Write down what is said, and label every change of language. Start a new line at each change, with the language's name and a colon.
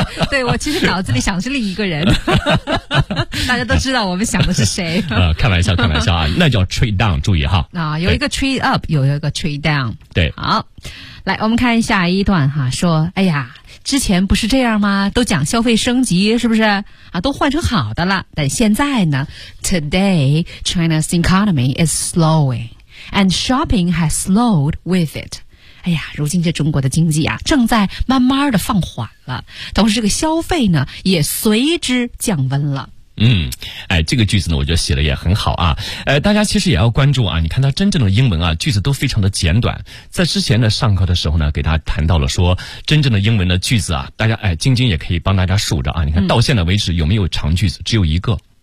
Chinese: 对，我其实脑子里想的是另一个人。大家都知道我们想的是谁。开玩笑开玩笑啊，那叫 trade down， 注意哈。有一个 trade up， 有一个 trade down。对，好，来，我们看下一段哈，说，哎呀，之前不是这样吗？都讲消费升级，是不是？啊，都换成好的了。但现在呢
English: ？Today China's economy is slowing, and shopping has slowed with it.
Chinese: 哎呀，如今这中国的经济啊，正在慢慢的放缓了，同时这个消费呢，也随之降温了。嗯，这个句子呢我觉得写的也很好啊。大家其实也要关注啊，你看它真正的英文啊句子都非常的简短。在之前的上课的时候呢给大家谈到了说真正的英文的句子啊，大家晶晶也可以帮大家数着啊，你看到现在为止有没有长句子，只有一个。